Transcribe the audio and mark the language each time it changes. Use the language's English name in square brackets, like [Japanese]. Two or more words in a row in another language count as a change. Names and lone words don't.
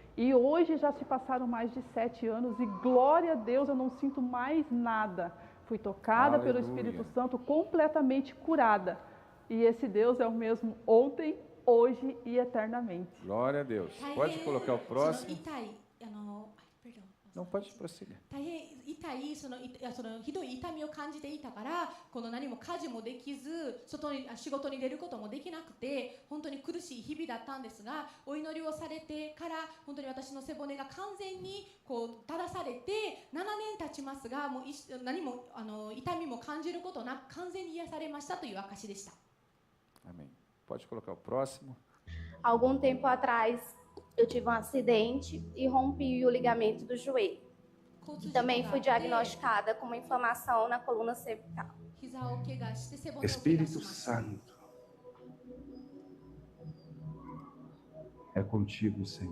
[Portuguese] E hoje já se passaram mais de 7 anos e glória a Deus, eu não sinto mais nada. Fui tocada pelo Espírito Santo, completamente curada. E esse Deus é o mesmo ontem, hoje e eternamente. Glória a Deus. Pode colocar o próximo. 痛い perdão. Não, pode prosseguir. [Japanese] 大変痛いそのひどい痛みを感じていたからこの何も家事もできず仕事に出ることもできなくて本当に苦しい日々だったんですがお祈りをされてから本当に私の背骨が完全にこう正されて7年経ちますがもう何も痛みも感じることなく完全に癒されましたという証でした。 [Portuguese] Amém. Pode colocar o próximo. Algum tempo atrás, eu tive um acidente e rompi o ligamento do joelho. Também fui diagnosticada com uma inflamação na coluna cervical. Espírito Santo, é contigo, Senhor.